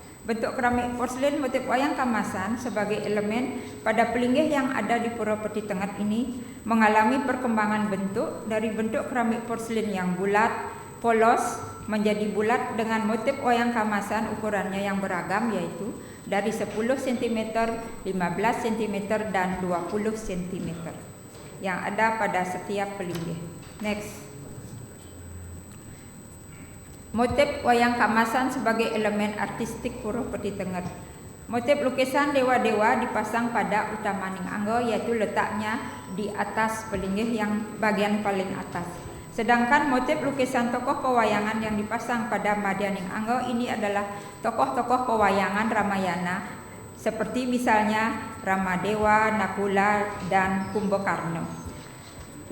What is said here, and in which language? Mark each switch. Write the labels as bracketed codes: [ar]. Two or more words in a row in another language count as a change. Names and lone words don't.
[id] Bentuk keramik porselin motif wayang kamasan sebagai elemen pada pelinggih yang ada di Pura Peti Tengah ini mengalami perkembangan bentuk dari bentuk keramik porselin yang bulat, polos, menjadi bulat dengan motif wayang kamasan ukurannya yang beragam yaitu dari 10 cm, 15 cm dan 20 cm yang ada pada setiap pelinggih. Next. Motif wayang kamasan sebagai elemen artistik Pura Peti Tengah. Motif lukisan dewa-dewa dipasang pada Utamaning Angge yaitu letaknya di atas pelinggih yang bagian paling atas. Sedangkan motif lukisan tokoh pewayangan yang dipasang pada Madyaning Angge ini adalah tokoh-tokoh pewayangan Ramayana seperti misalnya Ramadewa, Nakula dan Kumbakarna.